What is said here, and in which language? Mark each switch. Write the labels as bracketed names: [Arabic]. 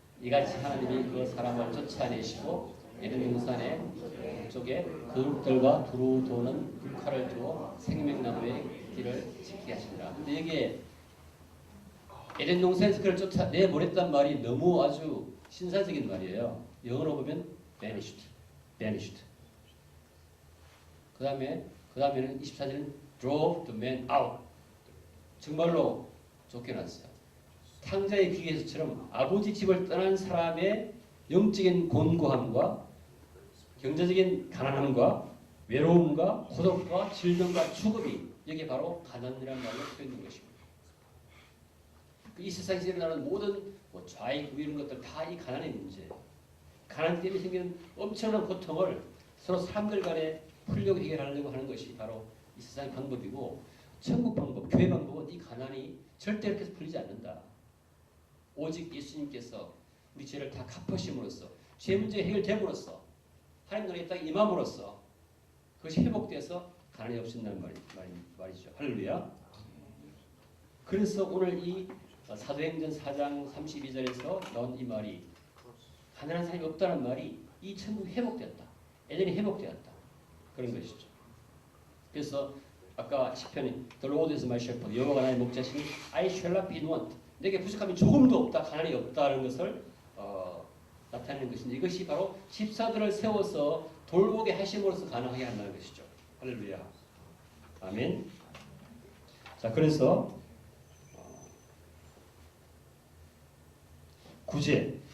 [Korean] 이같이 하나님이 그 사람을 쫓아내시고 에덴 동산의 쪽에 그룹들과 두루 도는 불칼을 두어 생명나무의 길을 지키게 하시니라. 근데 이게 에덴 동산에서 그를 쫓아내보냈단 말이 너무 아주 신사적인 말이에요. 영어로 보면 banished. 그 다음에는 24절은 [English] drove the man out. [Korean] 정말로 쫓겨났어요. 탕자의 귀에서처럼 아버지 집을 떠난 사람의 영적인 곤고함과 경제적인 가난함과 외로움과 고독과 질병과 죽음이 여기에 바로 가난이라는 말로 표현된 것입니다. 이 세상에서 일어나는 모든 좌익 이런 것들 다 이 가난의 문제예요. 가난 때문에 생기는 엄청난 고통을 서로 사람들 간에 풀려고 해결하려고 하는 것이 바로 이 세상의 방법이고 천국 방법, 교회 방법은 이 가난이 절대 이렇게 풀리지 않는다. 오직 예수님께서 우리 죄를 다 갚으심으로써 죄 문제 해결됨으로써 하나님 나라의 땅에 임함으로써 그것이 회복돼서 가난이 없어진다는 말이죠. 할렐루야. 그래서 오늘 이 사도행전 4장 32절에서 나온 이 말이 가난한 사람이 없다는 말이 이 천국이 회복되었다. 에덴이 회복되었다. 그런 것이죠. 그래서 아까 시편이 [English] The Lord is my shepherd. [Korean] 여호와가 나의 목자시니 [English] I shall not be want. [Korean] 내게 부족함이 조금도 없다. 가난이 없다는 것을 나타내는 것인데 이것이 바로 집사들을 세워서 돌보게 하심으로써 가능하게 한다는 것이죠. 할렐루야. 아멘. 자, 그래서 구제.